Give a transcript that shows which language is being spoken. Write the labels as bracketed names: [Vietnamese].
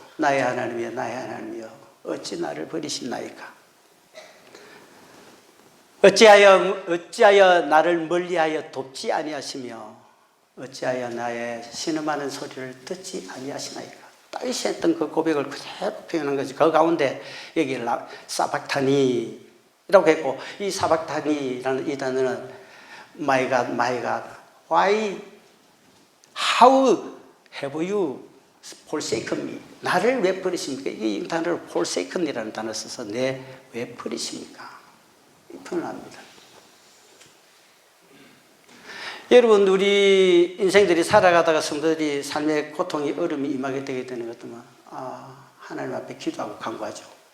[Korean] 나의 하나님이여 나의 하나님이여 어찌 나를 버리시나이까. 어찌하여 나를 멀리하여 돕지 아니하시며 어찌하여 나의 신음하는 소리를 듣지 아니하시나이까. 다윗이 했던 그 고백을 그대로 표현한 거지. 그 가운데 여기 사박타니라고 했고, 이 사박타니라는 이 단어는 [English] My God, my God, why, how have you forsaken me? [Korean] 나를 왜 버리십니까? 이 단어를 forsaken이라는 단어를 써서 왜 버리십니까? 이 표현을 합니다. 여러분, 우리 인생들이 살아가다가 성도들이 삶의 고통이 어려움이 임하게 되게 되는 것들만 하나님 앞에 기도하고 간구하죠.